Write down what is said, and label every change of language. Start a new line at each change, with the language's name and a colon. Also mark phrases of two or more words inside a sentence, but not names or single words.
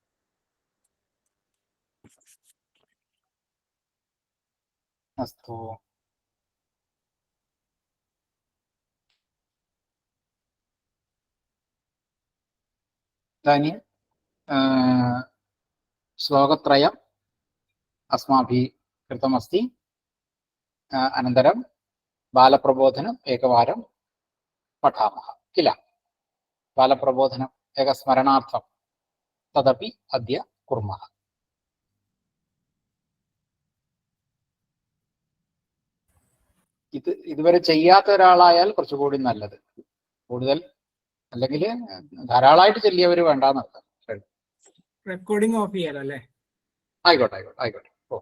Sanskrit: അസ്തു. ഇതാനി ശ്ലോകത്രയം അസ്മാഭിः कृतमस्ति. अनन्तरं बालप्रबोधनम् एकवारं पठामः किल? बालप्रबोधनम् एकस्मरणार्थं तदपि अद्य कुर्मः.
Malayalam: ഇതുവരെ ചെയ്യാത്ത ഒരാളായാൽ കുറച്ചുകൂടി നല്ലത്. കൂടുതൽ അല്ലെങ്കിൽ ധാരാളമായിട്ട് ചൊല്ലിയവർ വേണ്ടാന്നർത്ഥം.
English: recording off
Malayalam: ചെയ്യാലോ അല്ലേ? ആയിക്കോട്ടെ ആയിക്കോട്ടെ ആയിക്കോട്ടെ.